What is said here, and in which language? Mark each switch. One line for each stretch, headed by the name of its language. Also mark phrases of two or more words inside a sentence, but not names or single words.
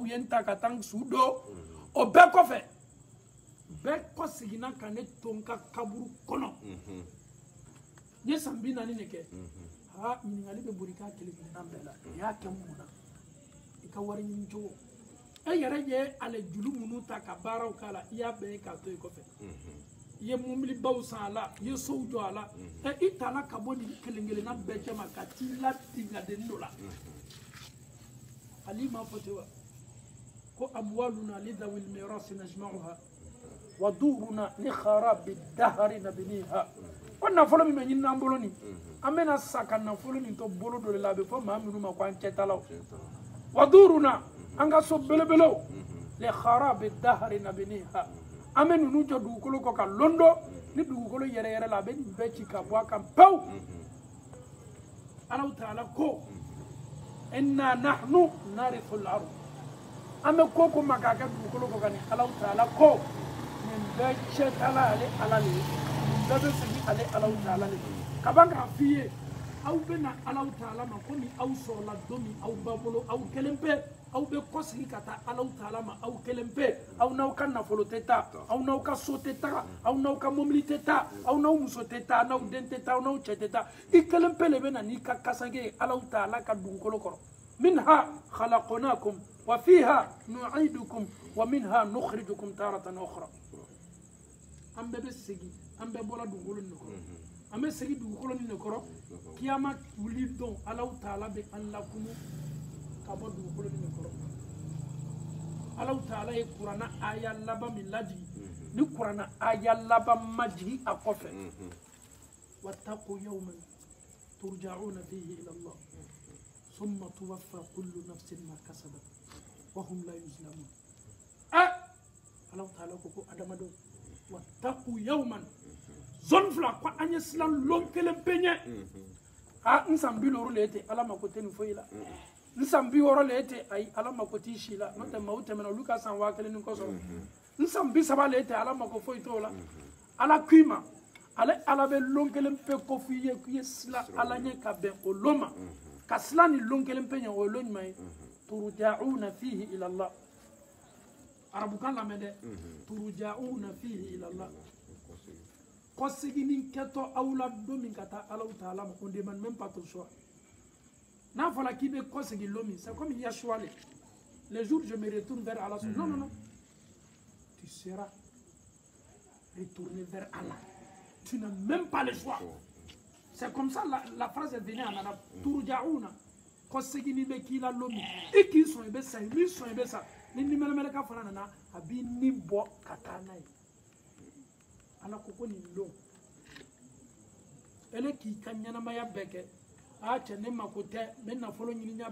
Bambara: ye n ta ka taa n su don o bɛɛ kɔfɛ bɛɛ kɔ seginna ka ne to n ka kaburu kɔnɔ n ye san 40 de kɛ ɲininkali bɛ boli k'a kelen kelenna bɛɛ la o y'a kɛ mun na i ka wari ɲini cogo e yɛrɛ ye ale julu minnu ta ka baaraw k'a la i y'a bɛɛ ye k'a to i kɔfɛ i ye mobilibaw san a la i ye sow jɔ a la i tala ka bɔ nin kelen kelenna bɛɛ cɛ ma ka t'i latingadenni dɔ la ali m'a fɔ ten wa ko
Arabic: أموالنا لذوي الميراث نجمعها ودورنا لخراب الدهر نبنيها
Bambara: ko nafolo min bɛ ɲini n'an bolo nin an bɛna sa ka nafolo nin to bolo dɔ de la a bɛ fɔ maa minnu ma ko an cɛtalaw
Arabic: ودورنا
Bambara: an ka so belebelew
Arabic: لخراب الدهر نبنيها
Bambara: an bɛ ninnu jɔ dugukolo kɔ ka londo ni dugukolo yɛrɛ yɛrɛ la a bɛ nin bɛɛ ci ka bɔ a kan pewu Ala Taala ko
Arabic: إنا نحن نرث الأرض
Bambara: an bɛ ko ko ma k'a kɛ dugukolo kɔ ka nin Ala Taala ko nin bɛɛ cɛtala ale ala le ye nin bɛɛ bɛ segin ale Ala Taala le ka ban k'a f'i ye aw bɛ na Ala Taala ma ko ni aw sɔrɔla don min aw ba bolo aw kelen pe aw bɛ kɔsegi ka taa Ala Taala ma aw kelen pe aw n'aw ka nafolo tɛ taa aw n'aw ka so tɛ taga aw n'aw ka mobili tɛ taa aw n'aw muso tɛ taa n'aw den tɛ taa aw n'aw cɛ tɛ taa i kelen pe le bɛ na n'i ka kasange ye Ala Taala ka dugukolo kɔrɔ
Arabic: منها خلقناكم وفيها نعيدكم ومنها نخرجكم تارة أخرى
Bambara: an bɛɛ bɛ segin an bɛɛ bɔra dugukolo nin de kɔrɔ an bɛ segin dugukolo nin de kɔrɔ kiyama wuli don Ala Taala bɛ an lakunu ka bɔ dugukolo nin de kɔrɔ Ala Taala ye kuranna aya laban min lajigi ni kuranna aya laban ma jigi a kɔfɛ
Arabic: واتقوا يوما ترجعون فيه إلى الله ثم توفى كل نفس ما كسبت وهم لا يظلمون
Bambara: Ala Taala ko adamadenw
Arabic: واتقوا يوما
Bambara: zone fila ko an ye silan lon kelen peɲɛ n san 50 le tɛ Ala mako tɛ nin foyi la n san 60 le tɛ ayi Ala mako t'i si la n'o tɛ maaw tɛmɛna olu ka san 1000 ni kɔ sɔrɔ n san 30 le tɛ Ala mako foyi t'o la Ala k'i ma ale Ala bɛ lon kelen pe ko f'i ye k'i ye silan Ala ɲɛ ka bɛn o lon ma ka silan ni lon kelen pe ɲɛ o ye lon ɲuman ye
Arabic: ترجعون فيه إلى الله
Bambara: arabukan lamɛn dɛ
Arabic: ترجعون فيه إلى الله
Bambara: kɔseginin kɛtɔ aw la don min ka taa Ala Taala ma
French: on demande même pas ton choix
Bambara: n'a fɔra k'i bɛ kɔsegin don min
French: c'est comme il y a choix les jours je me retourne vers Allah non non non tu seras retourné vers Allah tu n'as même pas le choix c'est comme ça la phrase est venue en arabe
Bambara: turja'una kɔseginin bɛ k'i la don min i k'i sɔn i bɛ sa i m'i sɔn i bɛ sa ni nimɛlɛmɛlɛka fana nana a b'i ni bɔ ka taa n'a ye Ala ko nin don ele k'i ka ɲɛnamaya bɛɛ kɛ cɛ ne mako tɛ n bɛ nafolo ɲininya